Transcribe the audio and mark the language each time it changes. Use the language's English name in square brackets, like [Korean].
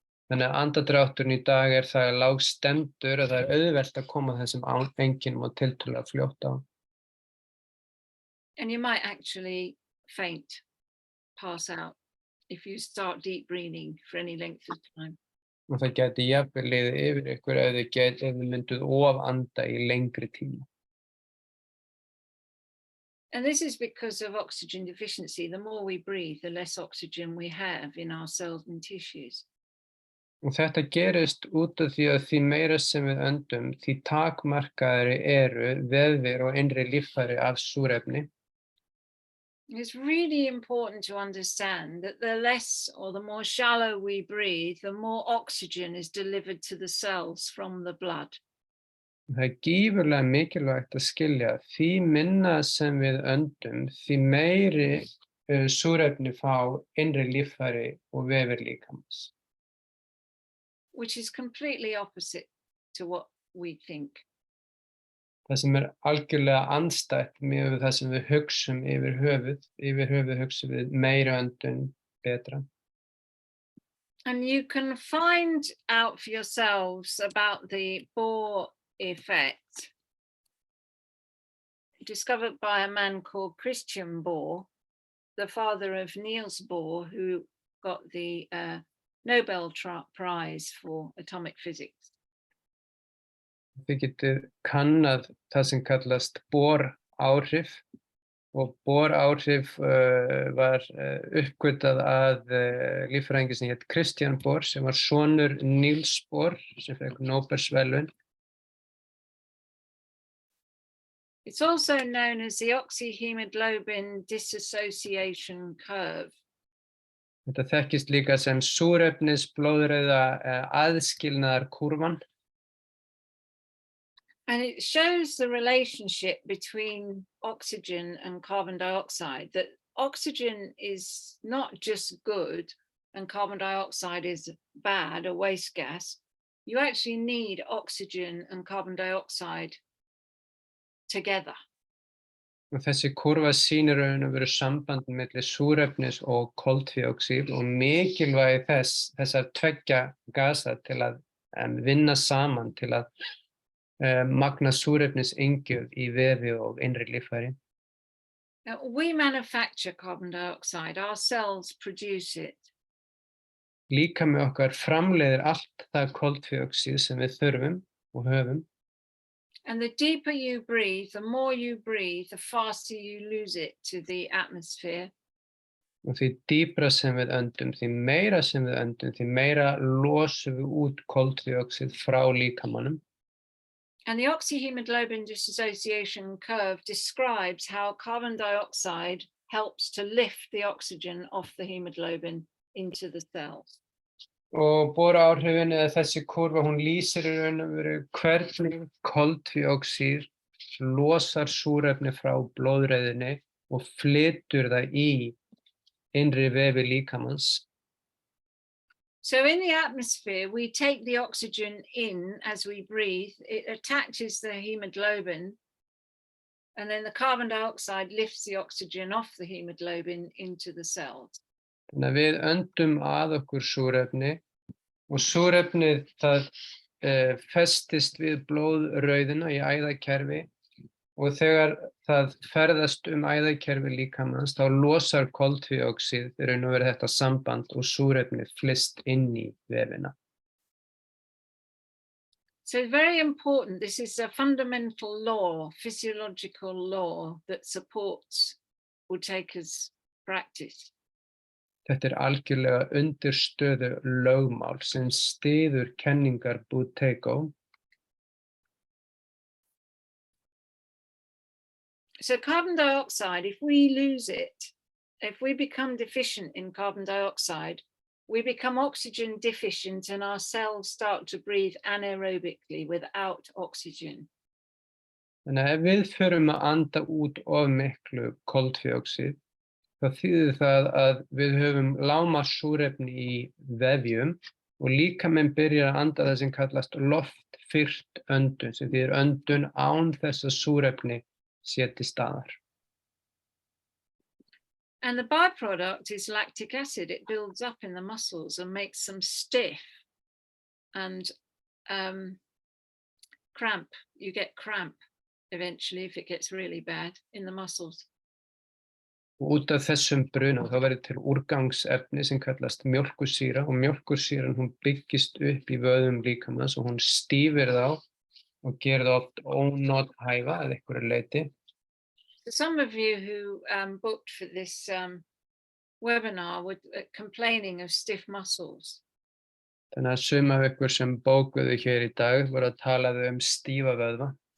[Icelandic] Þannig að andardrátturinn í dag er það lágstemdur og það er auðvelt að koma þessum einkennum og tiltölulega fljótt á. [English] And you might actually faint, pass out, if you start deep breathing for any length of time. [Icelandic] Og það gæti jafnvel liðið yfir ykkur ef þið mynduð ofanda í lengri tíma. [English] And this is because of oxygen deficiency. The more we breathe, the less oxygen we have in our cells and tissues. [Icelandic] Og þetta gerist út af því að því meira sem við öndum, því takmarkaðri eru vefir og innri líffæri af súrefni. [English] It's really important to understand that the less or the more shallow we breathe, the more oxygen is delivered to the cells from the blood. [Icelandic] Það er gífurlega mikilvægt að skilja því minna sem við öndum, því meiri súrefni fá innri líffæri og vefir líkamans. [English] Which is completely opposite to what we think. [Icelandic] Það sem algjörlega andstætt með það sem við hugsum yfir höfuð hugsum við meira öndun betra. [English] And you can find out for yourselves about the Bohr effect, discovered by a man called Christian Bohr, the father of Niels Bohr, who got the Nobel Prize for atomic physics. [Icelandic] Þið getið kannað það sem kallast Bohr-áhrif og Bohr-áhrif var uppgötvað að líffræðingi sem hét Christian Bohr sem var sonur Niels Bohr sem fékk Nóbelsverðlaun. [English] It's also known as the oxyhemoglobin dissociation curve. [Icelandic] Þetta þekkist líka sem súrefnisblóðrauða aðskilnaðarkúrfan. [English] And it shows the relationship between oxygen and carbon dioxide, that oxygen is not just good and carbon dioxide is bad, a waste gas. You actually need oxygen and carbon dioxide together. [Icelandic] Og þessi kúrfa sýnir raun og veru samband milli súrefnis og koltvíoxíð og mikilvægi þessar tveggja gasa til að vinna saman til að magna súrefnisengjöf í vefi og innri líffæri. [English] We manufacture carbon dioxide, our cells produce it. [Icelandic] Líkami okkar framleiðir allt það koltvíoxíð sem við þurfum og höfum. [English] And the deeper you breathe, the more you breathe, the faster you lose it to the atmosphere. [Icelandic] Og því dýpra sem við öndum, því meira sem við öndum, því meira losum við út koltvíoxíð frá líkamanum. [English] And the oxyhemoglobin dissociation curve describes how carbon dioxide helps to lift the oxygen off the hemoglobin into the cells. [Icelandic] Og boraáhrifin eða þessi kurva, hún lýsir í raun og veru hvernig koltvíoxíð losar súrefni frá blóðreiðinni og flytur það í innri vefi líkamans. [English] So in the atmosphere, we take the oxygen in as we breathe, it attaches the hemoglobin, and then the carbon dioxide lifts the oxygen off the hemoglobin into the cells. [Icelandic] Þannig að við öndum að okkur súrefni og súrefnið það festist við blóðrauðina í æðakerfi og þegar það ferðast æðakerfi líkamans þá losar koltvíoxíð í raun og veru þetta samband og súrefnið flyst inn í vefina. [English] So very important, this is a fundamental law, physiological law that supports Buteyko's practice. [Icelandic] Þetta algjörlega undirstöðu lögmál sem styður kenningar Buteyko. [English] So carbon dioxide, if we lose it, if we become deficient in carbon dioxide, we become oxygen deficient and our cells start to breathe anaerobically without oxygen. [Icelandic] Þannig að ef við förum að anda út of miklu koltvíoxíð, þá þýðir það að við höfum lágmarkssúrefni í vefjum og líkaminn byrjar að anda það sem kallast loftfyrt öndun, sem þýðir öndun án þess að súrefni sé til staðar. [English] And the byproduct is lactic acid. It builds up in the muscles and makes them stiff and cramp. You get cramp eventually if it gets really bad in the muscles. [Icelandic] Og út af þessum bruna þá verður til úrgangsefni sem kallast mjólkursýra og mjólkursýran hún byggist upp í vöðvum líkamans og hún stífir þá og gerir það oft ónothæfa að einhverju leyti. [English] So some of you who booked for this webinar were complaining of stiff muscles. [Icelandic] Þannig að sum af ykkur sem bókuðu hér í dag voru að tala stífa vöðva.